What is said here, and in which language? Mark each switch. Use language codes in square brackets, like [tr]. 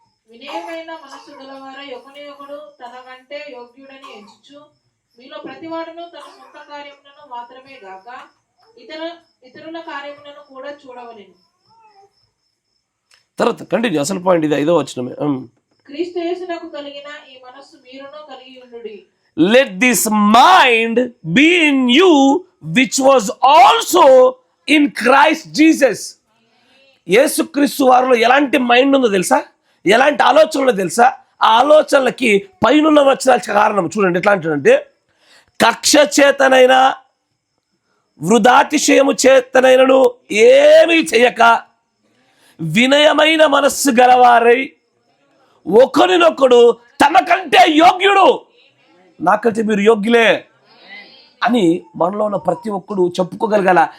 [te] వినయమైన మనసు గలవారై ఒకని ఒకడు తన కంటే యోగ్యుడని ఎంచుచు మీలో ప్రతివాడును తన సొంత కార్యములను మాత్రమే గాక ఇతరుల కార్యములను కూడా చూడవలెను. తర్వాత కంటిన్యూ, అసలు పాయింట్ ఇది 5వ వచనమే. క్రీస్తు యేసునకు కలిగిన ఈ మనస్సు మీరును కలిగి ఉండుడి. [en] Let this mind be in you which was also in Christ Jesus. [te] యేసుక్రీస్తు వారిలో ఎలాంటి మైండ్ ఉందో తెలుసా? ఎలాంటి ఆలోచనలో తెలుసా? ఆ ఆలోచనలకి పైనున్న వచనాల కారణం చూడండి ఎట్లా అంటాడంటే, కక్ష చేతనైనా వృధాతిశయము చేతనైనను ఏమీ చేయక వినయమైన మనస్సు గలవారై ఒకరినొకడు తనకంటే యోగ్యుడు, నాకంటే మీరు యోగ్యులే అని మనలో ఉన్న ప్రతి ఒక్కడు చెప్పుకోగలగాల.